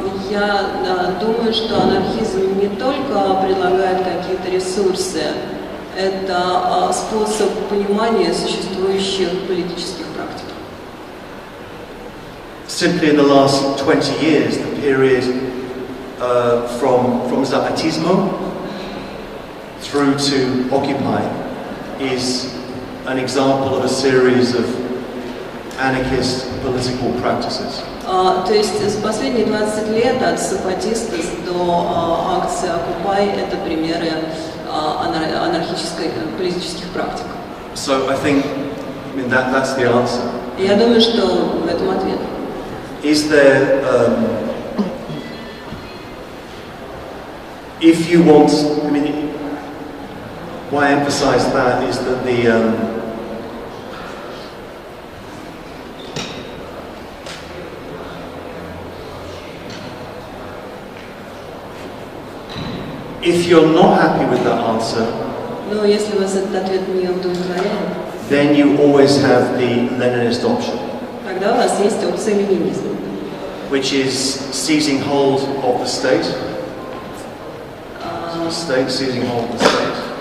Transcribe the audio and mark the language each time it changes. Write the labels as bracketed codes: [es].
[ru] Я думаю, что анархизм не только предлагает какие-то ресурсы, это способ понимания существующих политических практик. [en] Simply in the last 20 years, the period from Zapatismo through to Occupy is an example of a series of anarchist political practices. [ru] То есть за последние 20 лет от запатистов до акции Occupy это примеры анархических политических практик. [en] So I think I mean, that's the answer. [ru] Я думаю, что в этом ответ. [en] Is there, if you want, I mean, why I emphasize that is that if you're not happy with that answer, [ru] Но если вас этот ответ не удовлетворяет, [en] then you always have the Leninist option, [ru] тогда у вас есть опция ленинизма, [en] which is seizing hold of the state, seizing hold of the state,